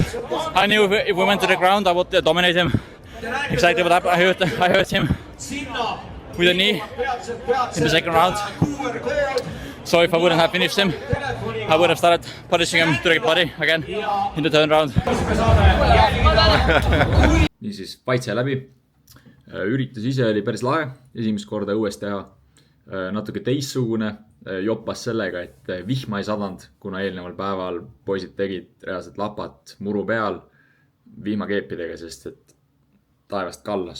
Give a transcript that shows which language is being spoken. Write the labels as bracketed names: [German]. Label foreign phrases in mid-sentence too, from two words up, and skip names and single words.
[English] I knew if we went to the ground, I would dominate him. Exactly what happened. I hurt him with a knee in the second round. So if I wouldn't have finished him, I would have started punishing him to the body again in the third round. [Estonian] Niisiis, fight sai läbi. Üritus ise oli päris lahe, esimest korda õues teha. Natuke teistsugune, joppas sellega, et vihma ei sadanud, kuna eelneval päeval poisid tegid reaalselt lapat muru peal vihmakeepidega, sest et taevast kallas.